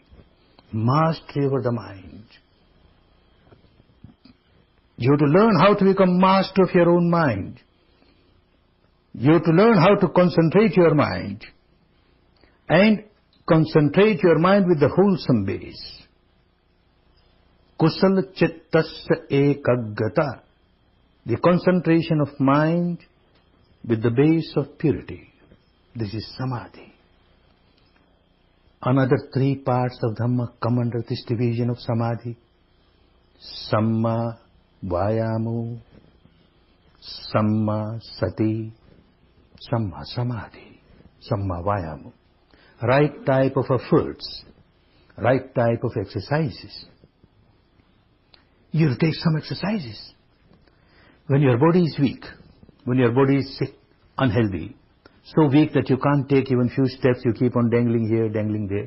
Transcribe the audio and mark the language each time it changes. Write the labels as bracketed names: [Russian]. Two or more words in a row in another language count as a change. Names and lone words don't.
[English] Mastery over the mind. You have to learn how to become master of your own mind. You have to learn how to concentrate your mind. And concentrate your mind with the wholesome base. [Pali] Kusala chittasya ekaggata. [English] The concentration of mind with the base of purity. This is samadhi. Another three parts of Dhamma come under this division of samadhi. [Pali] Samma vayamo, samma sati, samma samadhi, samma vayamo. [English] Right type of efforts, right type of exercises. You take some exercises. When your body is weak, when your body is sick, unhealthy, so weak that you can't take even few steps, you keep on dangling here, dangling there.